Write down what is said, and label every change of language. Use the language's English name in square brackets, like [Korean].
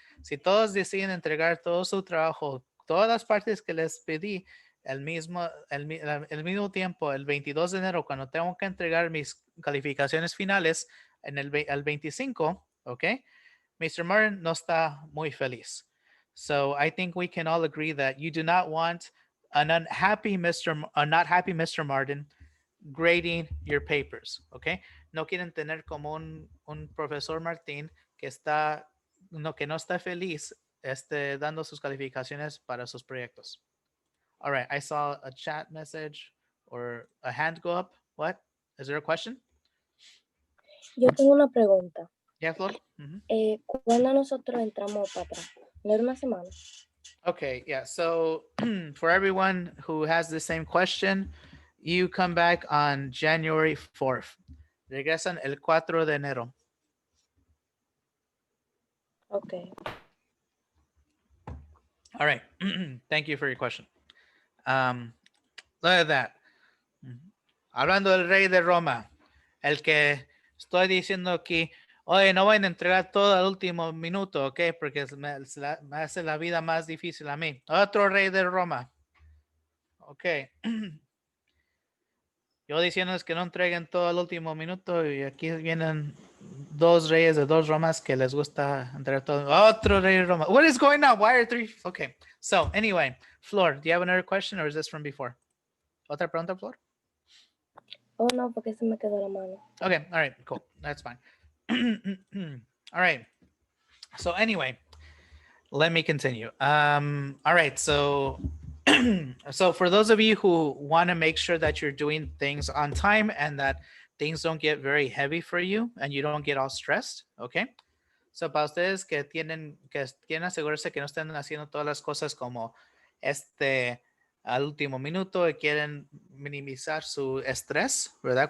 [Spanish] Si todos deciden entregar todo su trabajo, todas las partes que les pedí el mismo tiempo, el 22 de enero, cuando tengo que entregar mis calificaciones finales el 25, okay? Mr. Martin no está muy feliz. [English] So I think we can all agree that you do not want a not happy Mr. Martin grading your papers, okay? [Spanish] No quieren tener como un profesor Martín que no está feliz dando sus calificaciones para sus proyectos. [English] All right, I saw a chat message or a hand go up. What? Is there a question? [Spanish] Yo tengo una pregunta. [English] Yeah, Flor? [Spanish] ¿Cuándo nosotros entramos para atrás? ¿No era una semana? [English] Okay, yeah. So for everyone who has the same question, you come back on January 4th. [Spanish] Regresan el 4 de enero. [English] Okay. All right. Thank you for your question. Look at that. [Spanish] Hablando del rey de Roma, el que estoy diciendo aquí, oye, no vayan a entregar todo al último minuto, ¿ok? Porque me hace la vida más difícil a mí. Otro rey de Roma. Ok. Yo diciéndoles que no entreguen todo al último minuto y aquí vienen dos reyes de dos Romas que les gusta entregar todo. Otro rey de Roma. [English] What is going on? Why are three? Okay. So anyway, Flor, do you have another question or is this from before? [Spanish] ¿Otra pregunta, Flor? Oh, no, porque se me quedó la mano. [English] Okay. All right. Cool. That's fine. All right. So anyway, let me continue. All right. So so for those of you who want to make sure that you're doing things on time and that things don't get very heavy for you and you don't get all stressed, okay? [Spanish] So para ustedes que quieren asegurarse que no estén haciendo todas las cosas como al último minuto y quieren minimizar su estrés, ¿verdad?